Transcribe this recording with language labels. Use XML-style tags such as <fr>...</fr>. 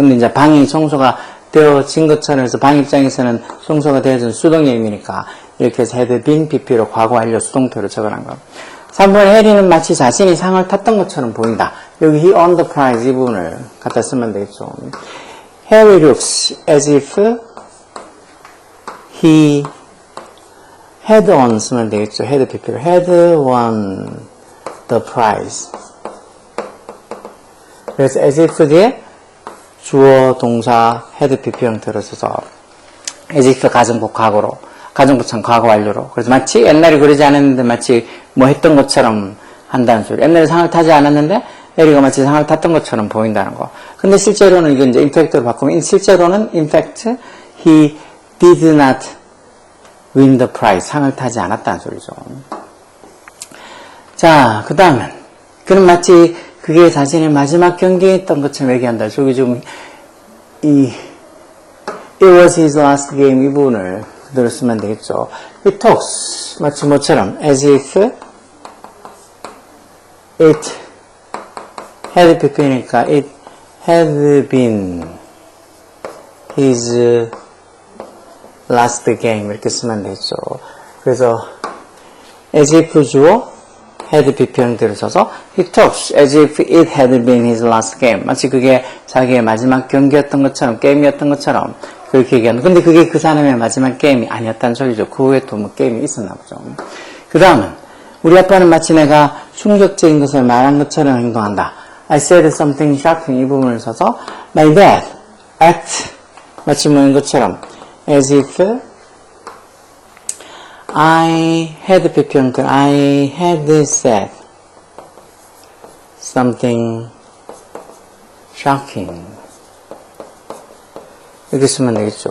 <ko>근데 이제 방이 청소가 되어진 것처럼 해서 방 입장에서는 청소가 되어진 수동의 의미니까 이렇게 해서</ko> <en>had been PP</en> <ko>로 과거 완료 수동태로 적어놓은 거. 3번 해리는 마치 자신이 상을 탔던 것처럼 보인다. 여기</ko> <en>he won the prize</en> <ko>이 부분을 갖다 쓰면 되겠죠.</ko> <en>Harry looks as if he had won</en> <ko>쓰면 되겠죠.</ko> <en>had PP로 had won the prize.</en> <ko>그래서 as if 뒤에 주어, 동사, had PP 형태로 써서 as if 가정법 과거로 가정부참 과거 완료로 그래서 마치 옛날에 그러지 않았는데 마치 뭐 했던 것처럼 한다는 소리. 옛날에 상을 타지 않았는데 해리가 마치 상을 탔던 것처럼 보인다는 거. 근데 실제로는 이건 이제 인팩트로 바꾸면 실제로는</ko> <en>in fact he did not win the prize</en> <ko>상을 타지 않았다는 소리죠. 자, 그 다음은 그는 마치 그게 자신의 마지막 경기에 있던 것처럼 얘기한다. 저기 좀</ko> <en>it was his last game</en> <ko>이 부분을 그대로 쓰면 되겠죠.</ko> <en>He talks</en> <ko>마치 뭐처럼</ko> <en>as if it had PP니까 it had been his last game</en> <ko>이렇게 쓰면 되겠죠. 그래서 as if 주어 had PP 형태로 써서</ko> <en>he talks as if it had been his last game</en> <ko>마치 그게 자기의 마지막 경기였던 것처럼 게임이었던 것처럼 그렇게 얘기하는. 근데 그게 그 사람의 마지막 게임이 아니었다는 소리죠. 그 후에 또 뭐 게임이 있었나 보죠. 그 다음은 우리 아빠는 마치 내가 충격적인 것을 말한 것처럼 행동한다.</ko> <en>I said something shocking</en> <ko>이 부분을 써서</ko> <en>my dad act</en> <ko>마치 뭐인 것처럼</ko> <en>as if I had PP 형태 I had said something shocking</en> <ko>이렇게 쓰면 되겠죠.</ko>